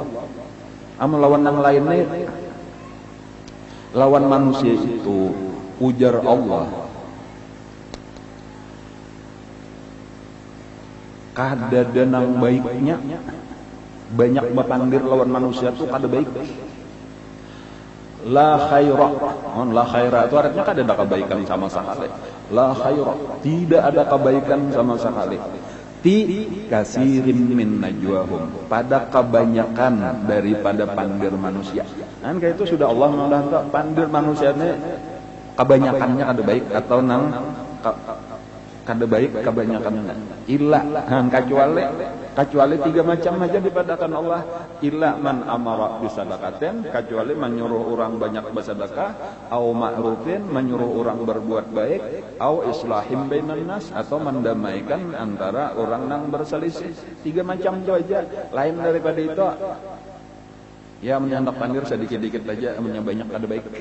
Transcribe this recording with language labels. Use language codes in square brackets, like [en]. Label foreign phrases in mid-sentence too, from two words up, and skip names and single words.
[bjn] Amal lawan yang lainnya lawan manusia itu ujar Allah. Kada denang baiknya banyak bapandir lawan manusia tuh kada baik. [ar] لا خير، لا خير [bjn] itu artinya kada ada kebaikan sama sekali. [ar] لا خير, [id] tidak ada kebaikan sama sekali. [ar] في كثير من نجواهم, [id] pada kebanyakan daripada pandir manusia. [bjn] Kan kayak itu sudah Allah menganggap pandir manusianya kebanyakannya kada baik atau nang kada baik kebanyakannya. Illa kecuali 3 macam aja dipadakan Allah. [ar] إلا من أمر بصدقة, [id] kecuali menyuruh orang banyak bersedekah, [ar] أو معروف, [id] menyuruh orang berbuat baik, [ar] أو إصلاح بين الناس, [id] atau mendamaikan antara orang yang berselisih. [bjn] 3 macam itu aja. Lain daripada itu ya menyandak pandir sedikit-dikit aja, banyak kada baik.